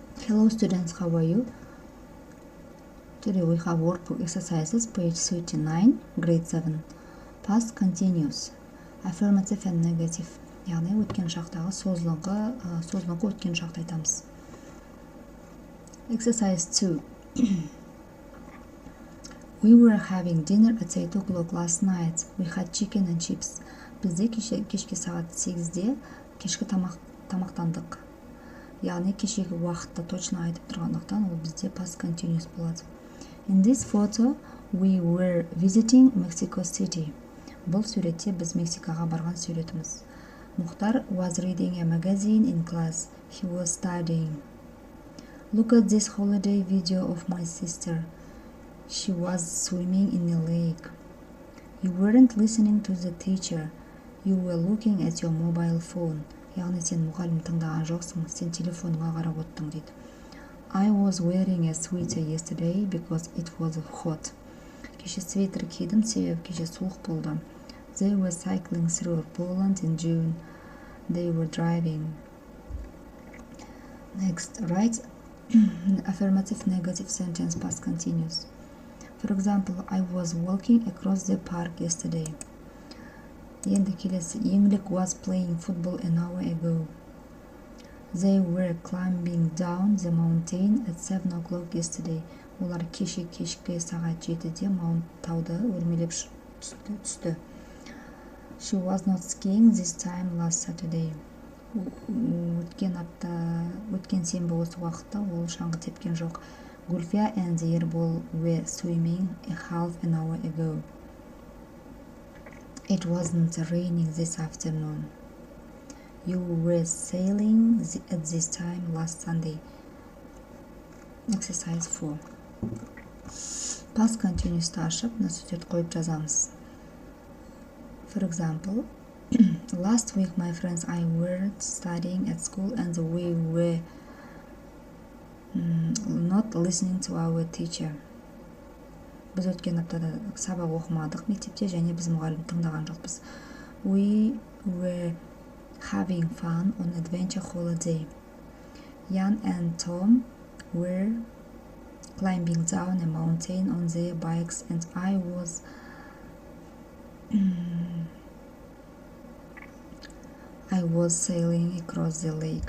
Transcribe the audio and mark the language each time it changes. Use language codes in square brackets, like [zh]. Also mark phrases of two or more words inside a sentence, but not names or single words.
[en] Hello students, how are you? Today we have workbook exercises, page 39, grade 7. Past continuous, affirmative and negative. [kk] Яғни өткен шақтағы созылыңқы өткен шақты айтамыз. [en] Exercise 2. We were having dinner at 8 o'clock last night. We had chicken and chips. [kk] Бізде кешке сағат 8-де кешкі тамақтандық. Яғни кешегі уақытта точно айтып тұрғандықтан ол бізде [en] past continuous [kk] болады. [en] In this photo, we were visiting Mexico City. [kk] Бұл суретте біз Мексикаға барған суретіміз. [en] Мұхтар was reading a magazine in class. He was studying. Look at this holiday video of my sister. She was swimming in a lake. You weren't listening to the teacher. You were looking at your mobile phone. [kk] Яғни сен мұғалім тыңдаған жоқсың, сен телефоныңа қарап оттың дейді. [en] I was wearing a sweater yesterday because it was hot. [kk] Кеше свитер кидім, себебі кеше суық болды. [en] They were cycling through Poland in June. They were driving. Next, write affirmative negative sentence past continuous. For example, I was walking across the park yesterday. [kk] Енді келесі, [en] English was playing football an hour ago. They were climbing down the mountain at 7 o'clock yesterday. [kk] Олар кешкі сағат 7-де тауды өрмелеп түсті. [en] She was not skiing this time last Saturday. [kk] Өткен сенбі осы уақытта ол шаңғы тепкен жоқ. [en] Гүлфия and Ербол were swimming a half an hour ago. It wasn't raining this afternoon. You were sailing at this time last Sunday. [kk] Exercise 4. [en] Past continuous'ты [kk] ашып, мына сөздерді қойып жазамыз. [en] For example, last week my friends and I were studying at school and we were not listening to our teacher. [kk] Біз өткен аптада сабақ оқымадық мектепте, және біз мұғалім тыңдаған жоқпыз. [en] We were having fun on adventure holiday. Jan and Tom were climbing down a mountain on their bikes and I was sailing across the lake.